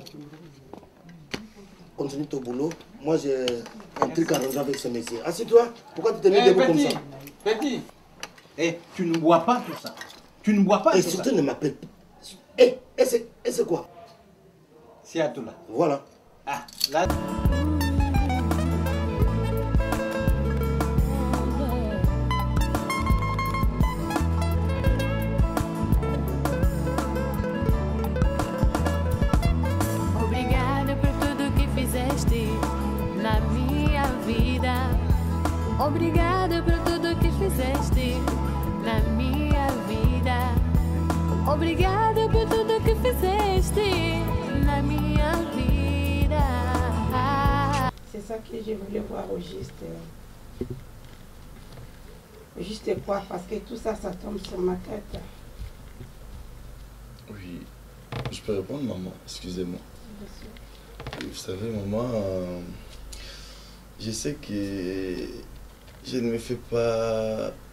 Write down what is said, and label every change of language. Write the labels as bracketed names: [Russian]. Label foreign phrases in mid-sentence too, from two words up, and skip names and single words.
[French] Continue ton boulot. Moi j'ai un truc à arranger avec ce monsieur. Assieds-toi. Pourquoi tu te mets debout comme ça? Petit. Tu ne bois pas tout ça. Tu ne bois pas tout ça. Et surtout ne m'appelle pas. Et c'est quoi? C'est à tout là. Voilà. Ah, là. [Portuguese] Obrigada por tudo que fizeste na minha vida. Obrigada por tudo que fizeste na minha vida. Obrigada por tudo que fizeste na minha vida. [French] C'est ça que je voulais voir au juste. Juste quoi? Parce que tout ça, ça tombe sur ma tête. Oui, je peux répondre, maman, excusez-moi. Vous savez, maman, je sais que je ne me fais pas...